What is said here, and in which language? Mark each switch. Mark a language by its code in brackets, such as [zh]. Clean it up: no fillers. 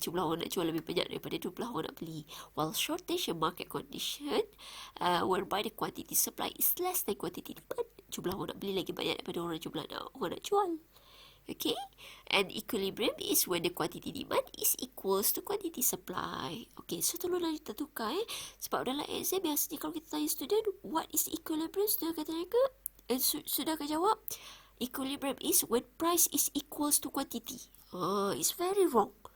[ms] Jumlah orang nak jual lebih banyak daripada jumlah orang nak beli. [en] While shortage and market condition whereby the quantity supply is less than quantity demand. [ms] Jumlah orang nak beli lagi banyak daripada orang nak jual. [en] Okay, and equilibrium is when the quantity demand is equals to quantity supply. Okay, so [ms] tolonglah kita tukar sebab dalam exam biasanya kalau kita tanya [en] student what is equilibrium, student [ms] kata mereka sudah akan jawab [en] equilibrium is when price is equals to quantity. It's very wrong.